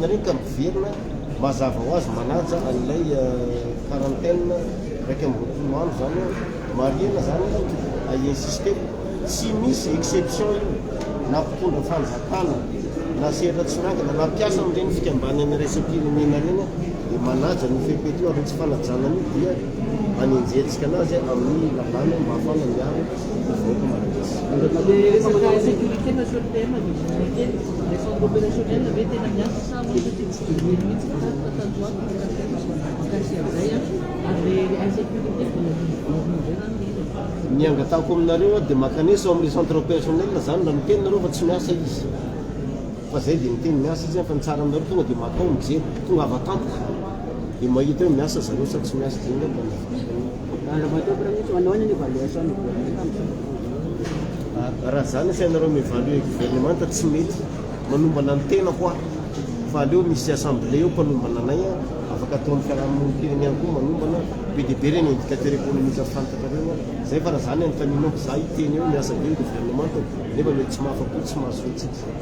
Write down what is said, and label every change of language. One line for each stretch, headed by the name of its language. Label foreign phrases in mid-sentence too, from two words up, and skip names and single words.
Malagasy: reny ka miverina mazava ho azy manaja an'ilay quarantaine raiky amin'ny 20 andro zany marina zany insiste tsy misy exception io na mpitondra fanjakana na sehatra tsy miankina na mpiasa amin'ireny fikambanany raisam-pirenena reny dia manaja ny fepetra io ary tsy fanajana io dia anenjentsika anazy amin'ny lalàna mba ahafahana miaro voaka malagasy.
French: Le sécurité nationale, les centres opérationnels avaient été mis en place avant de l'insécurité
Malagasy: ny angatako aminareo dia makanesa amin'ny
French: centre personnel
Malagasy: zany raha miteny nareo fa tsy miasa izy fa zay dia miteny miasa izy fa ny tsara aminareo tonga dia makao mijery tonga avatantoka dia mahita hoe miasa zareo sa tsy miasa zay raha zany sainareo miévalue gouvernemanta tsy mety manombana ny tena koa fa aleo misy assemblée eo mpanombana anay afaka ataon'ny fiarahamonimpirenena koa manombana be dia be reny
French: indicateur économique
Malagasy: fantatra reo zay fa raha zany anotaninao za iteny eo miasa be gouvernemanta nefa mety tsy mahafapo tsy mahasoatsika